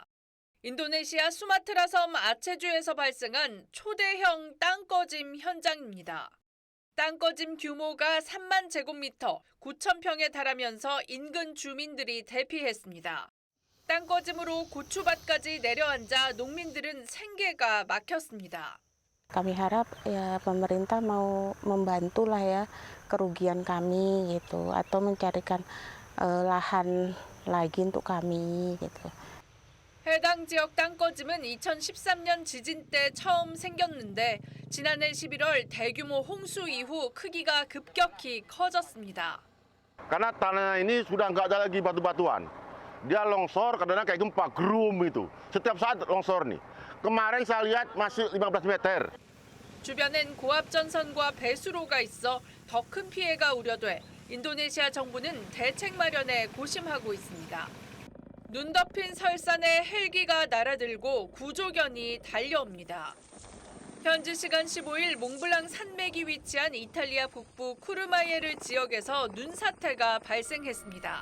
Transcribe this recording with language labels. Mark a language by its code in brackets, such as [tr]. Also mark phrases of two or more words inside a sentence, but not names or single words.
[ko] 인도네시아 수마트라 섬 아체주에서 발생한 초대형 땅꺼짐 현장입니다. 땅꺼짐 규모가 3만 제곱미터, 9천 평에 달하면서 인근 주민들이 대피했습니다. 땅꺼짐으로 고추밭까지 내려앉아 농민들은 생계가 막혔습니다. [id] Kami harap ya pemerintah mau membantu lah ya kerugian kami gitu atau mencarikan lahan lagi untuk kami gitu. [ko] 해당 지역 땅꺼짐은 2013년 지진 때 처음 생겼는데 지난해 11월 대규모 홍수 이후 크기가 급격히 커졌습니다. [id] Karena tanah ini sudah nggak ada lagi batu-batuan. Dia longsor kadang-kadang kayak gempa, gerum itu. Setiap saat longsor nih. Kemarin saya lihat masih 15 meter. [ko] 주변엔 고압전선과 배수로가 있어 더 큰 피해가 우려돼 인도네시아 정부는 대책 마련에 고심하고 있습니다. 눈 덮인 설산에 헬기가 날아들고 구조견이 달려옵니다. 현지 시간 15일 몽블랑 산맥이 위치한 이탈리아 북부 쿠르마예르 지역에서 눈사태가 발생했습니다.